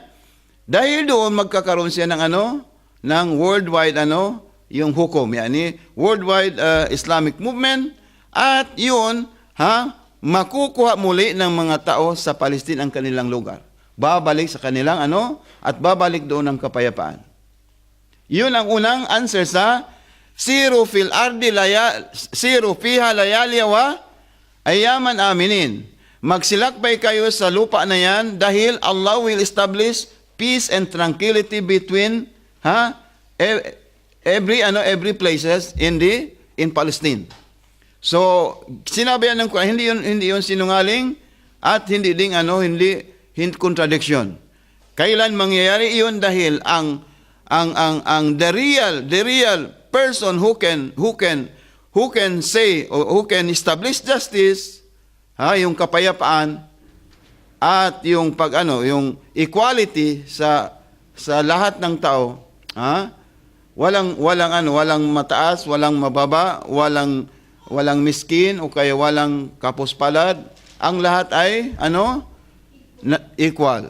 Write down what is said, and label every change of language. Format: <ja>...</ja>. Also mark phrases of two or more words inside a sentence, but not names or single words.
<tl>Dahil doon magkakaroon siya ng ng worldwide yung hukom, yani</tl> <en>worldwide Islamic movement,</en> <tl>at yun makukuha muli ng mga tao sa Palestine ang kanilang lugar. Babalik sa kanilang at babalik doon ang kapayapaan. Yun ang unang answer sa</tl> <ar>سيروا فيها ليالي وأياما آمنين.</ar> <tl>Magsilakbay kayo sa lupa na yan dahil</tl> <en>Allah will establish peace and tranquility between every places in Palestine.</en> <tl>So sinabi yan ng Quran, hindi yun sinungaling at hindi ding hindi contradiction. Kailan mangyayari yun? Dahil ang</tl> <en>the real person who can say or who can establish justice,</en> <tl>yung kapayapaan at yung yung equality sa lahat ng tao, walang mataas, walang mababa, walang miskin o kaya walang kapuspalad, ang lahat ay equal.</tl>